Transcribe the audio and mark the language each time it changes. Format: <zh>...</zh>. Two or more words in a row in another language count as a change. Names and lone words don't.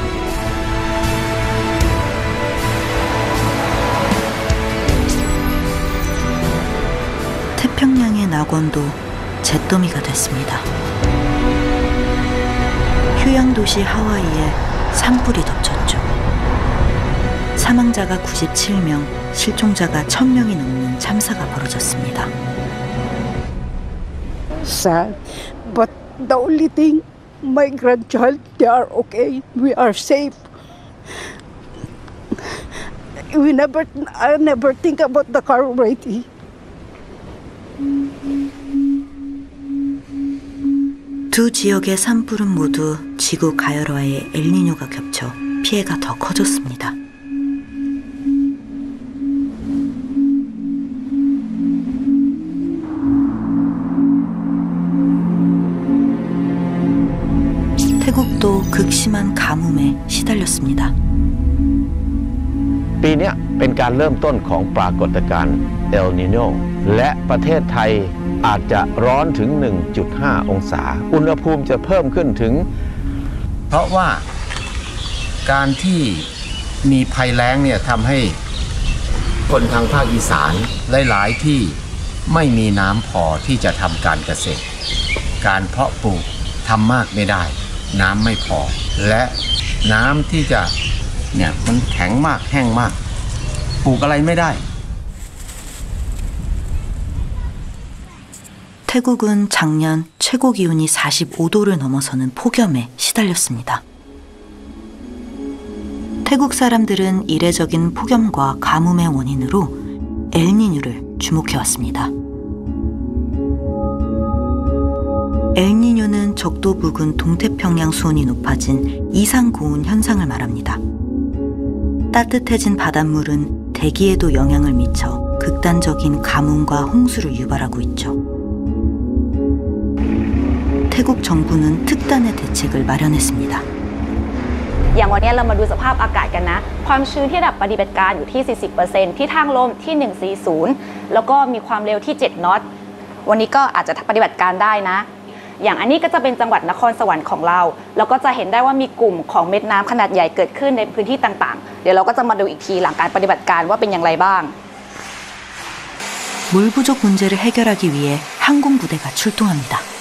<ko>태평양의 낙원도 잿더미가 됐습니다. 휴양도시 하와이에 산불이 덮쳤죠. 사망자가 97명, 실종자가 1,000명이 넘는 참사가 벌어졌습니다.</ko> <en>Sad, but the only thing, my grandchild, they are okay. We are safe. I never think about the car already.</en> <ko>두 지역의 산불은 모두 지구 가열화에 엘니뇨가 겹쳐 피해가 더 커졌습니다. 태국도 극심한 가뭄에 시달렸습니다.</ko> <th>ปีนี้เป็นการเริ่มต้นของปรากฏการณ์เอลนีโญและประเทศไทยอาจจะร้ อนถึง 1.5 องศาอุณหภูมิจะเพิ่มขึ้นถึงเพราะว่าการที่มีภัยแล้งเนี่ยทำให้คนทางภาคอีสานหลายๆที่ไม่มีน้ำพอที่จะทำการเกษตรการเพาะปลูกทำมากไม่ได้น้ำไม่พอและน้ำที่จะเนี่ยมันแข็งมากแห้งมากปลูกอะไรไม่ได้</th> <ko>태국은 작년 최고 기온이 45도를 넘어서는 폭염에 시달렸습니다. 태국 사람들은 이례적인 폭염과 가뭄의 원인으로 엘니뇨를 주목해왔습니다. 엘니뇨는 적도 부근 동태평양 수온이 높아진 이상 고온 현상을 말합니다. 따뜻해진 바닷물은 대기에도 영향을 미쳐 극단적인 가뭄과 홍수를 유발하고 있죠. 태국 정부는 특단의 대책을 마련했습니다.</ko> <th>อย่างวันนี้เรามาดูสภาพอากาศกันนะความชื้นที่ระดับปฏิบัติการอยู่ที่ 40% ที่ทางลมที่ 140 แล้วก็มีความเร็วที่ 7 นอตวันนี้ก็อาจจะปฏิบัติการได้นะอย่างอันนี้ก็จะเป็นจังหวัดนครสวรรค์ของเราแล้วก็จะเห็นได้ว่ามีกลุ่มของเม็ดน้ำขนาดใหญ่เกิดขึ้นในพื้นที่ต่างๆเดี๋ยวเราก็จะมาดูอีกทีหลังการปฏิบัติการว่าเป็นอย่างไรบ้าง</th> <ko>물 부족 문제를 해결하기 위해 항공부대가 출동합니다.</ko>